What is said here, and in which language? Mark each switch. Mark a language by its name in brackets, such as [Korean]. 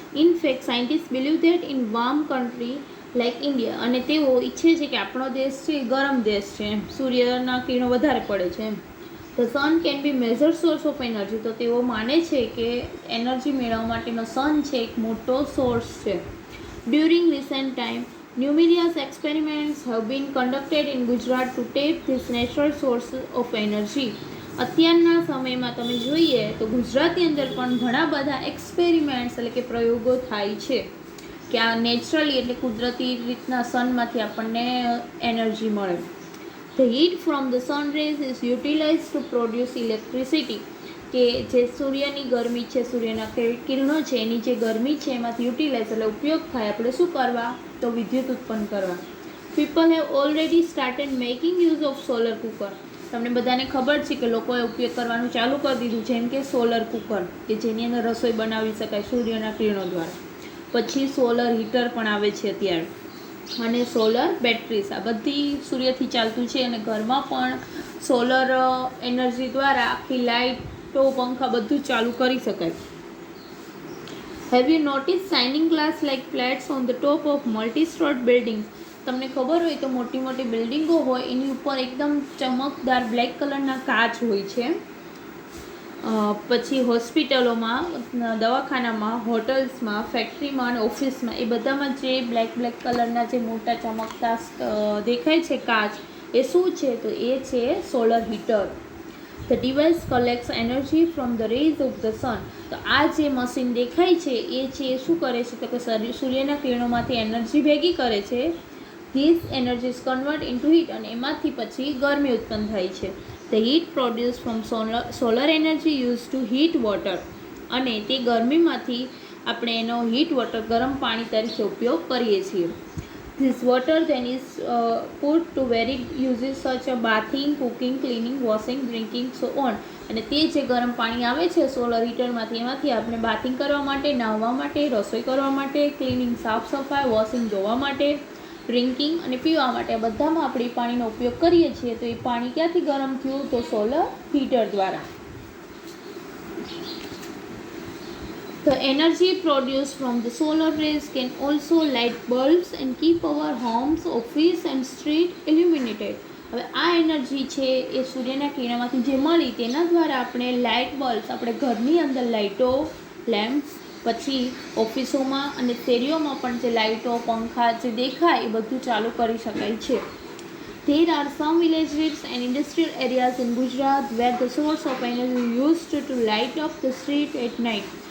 [English] in fact scientist believe that in warm country like India, [Gujarati] અને તેઓ ઈચ્છે છે કે આપણો દેશ છે એ ગરમ દેશ છે એમ, સૂર્યના કિરણો વધારે પડે છે એમ. [English] The sun can be major source of energy. [Gujarati] તો તેઓ માને છે કે એનર્જી મેળવવા માટેનો સન છે એક મોટો સોર્સ છે. [English] During recent time numerous experiments have been conducted in Gujarat to tap this natural source of energy. [Gujarati] અત્યારના સમયમાં તમે જોઈએ તો ગુજરાતની અંદર પણ ઘણા બધા એક્સપેરિમેન્ટ્સ એટલે કે પ્રયોગો થાય છે કે આ નેચરલી એટલે કુદરતી રીતના સનમાંથી આપણને એનર્જી મળે. [English] The heat from the sun rays is utilized to produce electricity. [Gujarati] કે જે સૂર્યની ગરમી છે, સૂર્યના કિરણો છે એની જે ગરમી છે એમાંથી યુટિલાઇઝ એટલે ઉપયોગ થાય આપણે શું કરવા, તો વિદ્યુત ઉત્પન્ન કરવા. [English] People have already started making use of solar cooker. [Gujarati] તમને બધાને ખબર છે કે લોકોએ ઉપયોગ કરવાનું ચાલુ કરી દીધું, જેમ કે સોલર કુકર કે જેની અંદર રસોઈ બનાવી શકાય સૂર્યના કિરણો દ્વારા. પછી સોલર હીટર પણ આવે છે અત્યારે, અને સોલર બેટરીઝ, આ બધી સૂર્યથી ચાલતું છે અને ઘરમાં પણ સોલર એનર્જી દ્વારા આખી લાઇટ, પંખા બધું ચાલુ કરી શકાય. [English] Have you notice shining glass like plates on the top of multi-storeyed buildings. [Gujarati] તમને ખબર હોય તો મોટી મોટી બિલ્ડિંગો હોય એની ઉપર એકદમ ચમકદાર બ્લેક કલરના કાચ હોય છે. પછી હોસ્પિટલોમાં, દવાખાનામાં, હોટલ્સમાં, ફેક્ટરીમાં અને ઓફિસમાં એ બધામાં જે બ્લેક કલરના જે મોટા ચમકતા દેખાય છે કાચ, એ શું છે તો એ છે solar heater. [English] The device collects energy from the rays of the sun. [Gujarati] તો આ જે મશીન દેખાય છે એ છે શું કરે છે તો કે સૂર્યના કિરણોમાંથી એનર્જી ભેગી કરે છે. [English] This energy is converted into heat, [Gujarati] અને એમાંથી પછી ગરમી ઉત્પન્ન થાય છે. [English] The heat produced from solar energy used to heat water. [Gujarati] અને તે ગરમીમાંથી આપણે એનો હીટ વોટર, ગરમ પાણી તરીકે ઉપયોગ કરીએ છીએ. [English] This water then is put to varied uses such as bathing, cooking, cleaning, washing, drinking, so on. [Gujarati] અને તે જે ગરમ પાણી આવે છે સોલર હીટરમાંથી એમાંથી આપણે બાથિંગ કરવા માટે, નાહવા માટે, રસોઈ કરવા માટે, ક્લિનિંગ સાફ સફાઈ, વોશિંગ ધોવા માટે, ડ્રિંકિંગ અને પીવા માટે, બધામાં આપણે એ પાણીનો ઉપયોગ કરીએ છીએ. તો એ પાણી ક્યાંથી ગરમ થયું તો સોલર હીટર દ્વારા. [English] The energy produced from the solar rays can also light bulbs and keep our homes, office and street illuminated. [Gujarati] હવે આ એનર્જી છે એ સૂર્યના કિરણમાંથી જે મળી તેના દ્વારા આપણે લાઇટ બલ્બ્સ, આપણે ઘરની અંદર લાઇટો, લેમ્પ્સ, પછી ઓફિસોમાં અને શેરીઓમાં પણ જે લાઇટો, પંખા જે દેખાય એ બધું ચાલુ કરી શકાય છે. [English] There are some villages and industrial areas in Gujarat where the source of energy used to light up the street at night.